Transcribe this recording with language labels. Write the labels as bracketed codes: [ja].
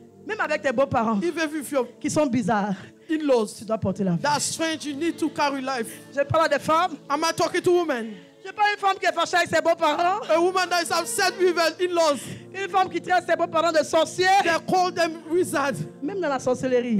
[fr] Même avec tes beaux-parents. [en] Even if your [fr] qui sont bizarres. [en] In-laws. [fr] Tu dois porter la vie. [en] That's strange. You need to carry life. [fr] Je parle à des femmes. [en] Am I talking to women? [fr] Je pas une femme qui est fâchée avec ses beaux-parents. [en] A woman that is upset with her in-laws. [fr] Une femme qui traite ses beaux-parents de sorciers. [en] They call them wizards. [fr] Même dans la sorcellerie.